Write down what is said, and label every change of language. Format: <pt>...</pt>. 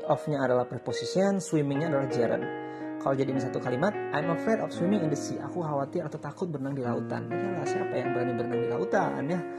<id>Of-nya adalah preposition, swimming-nya adalah gerund. Kalau jadiin satu kalimat,</id> <en>I'm afraid of swimming in the sea.</en> <id>Aku khawatir atau takut berenang di lautan. Yalah, siapa yang berani berenang di lautan ya?</id>